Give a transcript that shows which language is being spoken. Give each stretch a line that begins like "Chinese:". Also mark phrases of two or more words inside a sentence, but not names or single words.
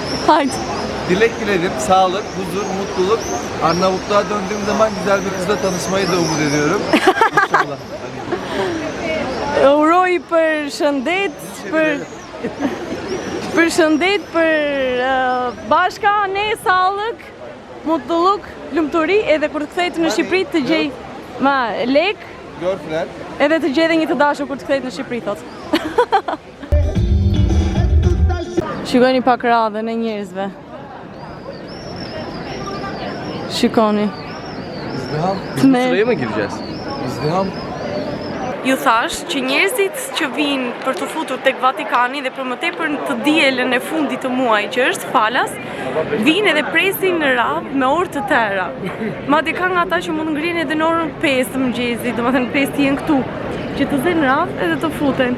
Turkish: Haydi. Dilek diledim. Sağlık, huzur, mutluluk. Arnavutluğa döndüğüm zaman güzel bir kızla tanışmayı da umut ediyorum. İnşallah.
Albanian: Uroj për shëndet, për shëndet, për bashka, ne,
Turkish: sallëk, mutluluk,
Albanian: lumturi, edhe kur të kthehet në Shqipëri të gjej lek, Girlfriend. edhe të gjej edhe një të dashur kur të kthehet në Shqipëri, thot. Shikoni pak radhën e njerëzve. Shikoni.
Turkish: İzdiham. Ne. Sıraya mı gireceğiz? İzdiham.
Albanian: Ju thash që njerëzit që vinë për të futur tek Vatikani dhe për më tepër të dielën e fundit të muajit që është falas, vinë edhe presin në radhë me orë të tëra. Madje ka nga ata që mund ngrihen edhe në orën 5 të mëngjesit, domethënë 5 të jenë këtu, që të zenë radhë edhe të futen.